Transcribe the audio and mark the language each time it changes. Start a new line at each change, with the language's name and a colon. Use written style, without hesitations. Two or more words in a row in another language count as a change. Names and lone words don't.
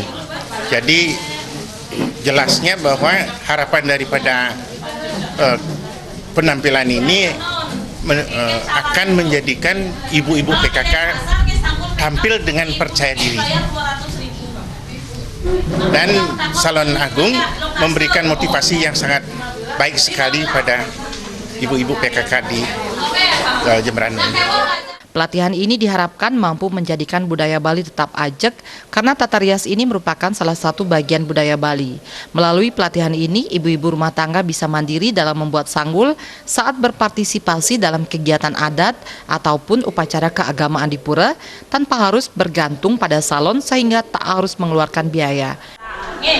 Indonesian: Jadi jelasnya bahwa harapan daripada penampilan ini akan menjadikan ibu-ibu PKK tampil dengan percaya diri. Dan Salon Agung memberikan motivasi yang sangat baik sekali pada ibu-ibu PKK di Jembrana. Pelatihan ini diharapkan mampu menjadikan budaya Bali tetap ajeg karena tata rias ini merupakan salah satu bagian budaya Bali. Melalui pelatihan ini, ibu-ibu rumah tangga bisa mandiri dalam membuat sanggul saat berpartisipasi dalam kegiatan adat ataupun upacara keagamaan di pura tanpa harus bergantung pada salon sehingga tak harus mengeluarkan biaya.